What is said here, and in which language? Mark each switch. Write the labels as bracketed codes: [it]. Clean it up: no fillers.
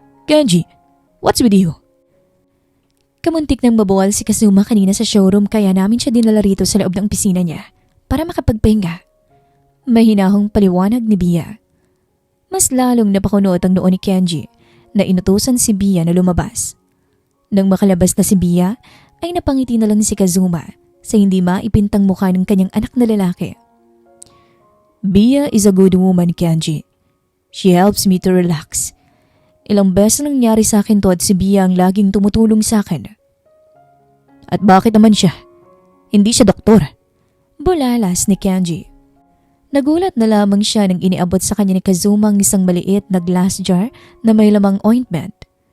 [tl] Kenji, [en] what's with you? [tl] Kamuntik nang mabuwal si Kazuma kanina sa showroom kaya namin siya dinala rito sa loob ng opisina niya para makapagpahinga. Mahinahong paliwanag ni Bia. Mas lalong napakunot ang noon ni Kenji na inutusan si Bia na lumabas. Nang makalabas na si Bia ay napangiti na lang si Kazuma sa hindi maipintang mukha ng kanyang anak na lalaki. [en] Bia is a good woman, Kenji. She helps me to relax. [tl] Ilang beses nangyari sa akin to at si Bia ang laging tumutulong sa akin. At bakit naman siya? Hindi siya doktor. Bulalas ni Kenji. Nagulat na lamang siya nang iniabot sa kanya ni Kazuma ang isang maliit na glass jar na may lamang ointment.